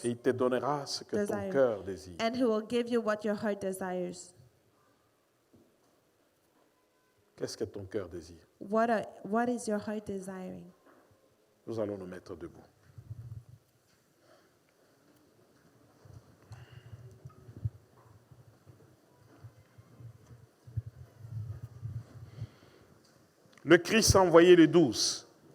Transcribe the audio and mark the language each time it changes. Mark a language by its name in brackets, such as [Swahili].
[French] Et il te donnera ce que ton cœur désire. [English] And He will give you what your heart desires. [French] Qu'est-ce que ton cœur désire? [English] What is your heart desiring? [French] Nous allons nous mettre debout. Le Christ a envoyé les 12.